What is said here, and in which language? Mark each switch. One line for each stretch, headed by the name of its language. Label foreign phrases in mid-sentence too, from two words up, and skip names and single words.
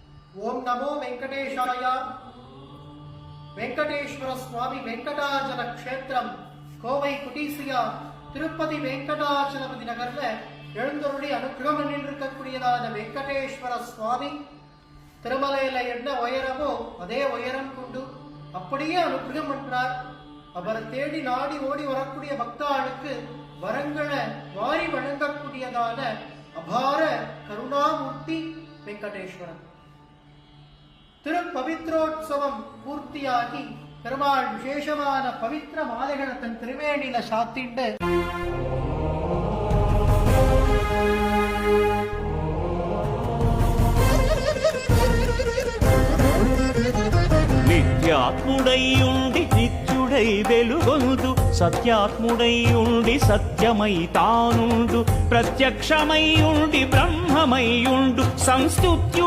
Sanskrit: ओम नमो वेंकटेशाय। वेंकटेश्वर स्वामी वेंकटाचल क्षेत्रम
Tamil: கோவை குடிசியா திருப்பதி வெங்கடாச்சலபதி நகர்ல எழுந்தருளி அனுகிரகம் பண்ணிருக்கக்கூடியதான வெங்கடேஸ்வர சுவாமி திருமலையில என்ன உயரமோ அதே உயரம் கொண்டு அப்படியே அனுகிரகம் பண்றார். அவரை தேடி நாடி ஓடி வரக்கூடிய பக்தாளுக்கு வரங்களை வாரி வழங்கக்கூடியதான அபார கருணாமூர்த்தி வெங்கடேஸ்வரன். திருப்பவித்ரோத்சவம் பூர்த்தியாகி பெருமாள் விசேஷமான பவித்திர மாலைகளை தன் திருவேணியில சாத்திண்டு
Telugu: నిత్యాత్ముడైయుండి నిత్యుడై వెలుగొందు సత్యాత్ముడైయుండి సత్యమై తానుండు ప్రత్యక్షమైయుండి బ్రహ్మమైయుండు సంస్థుత